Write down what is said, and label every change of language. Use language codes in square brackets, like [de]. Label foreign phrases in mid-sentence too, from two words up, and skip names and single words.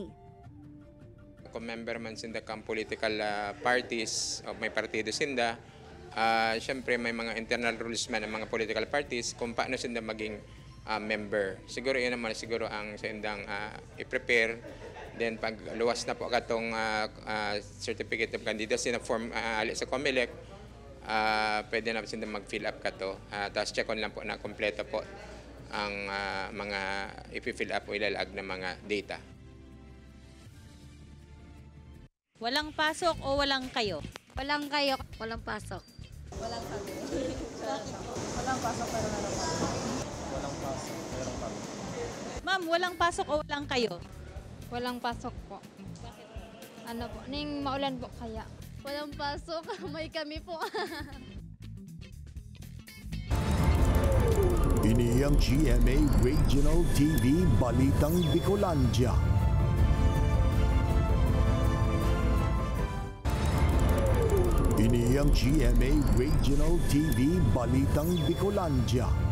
[bik] Kung member man sinda kang [en] political parties [bik] o may partido sinda, siyempre may mga [en] internal rules [bik] man ng mga [en] political parties [bik] kung paano sinda maging member. Siguro yun naman siguro ang sindang i-prepare. Then pag luwas na po katong Certificate of Candidacy na form ali sa COMELEC, pwede na sinda mag- [en] fill up [bik] kato. Tapos [en] check on [bik] lang po na kompleto po ang mga i- [en] fill up [bik] o ilalag na mga data. [tl] Walang pasok o walang kayo? Walang kayo. Walang pasok. Walang kami. Walang pasok pero meron kami. Walang pasok pero kami. Ma'am, walang pasok o walang kayo? Walang pasok po. Bakit? [bik] Ano po? Ning maulan po kaya. [tl] Walang pasok. May kami po. [bik] Ini ang GMA Regional TV Balitang Bicolandia. Ini ang GMA Regional TV Balitang Bicolandia.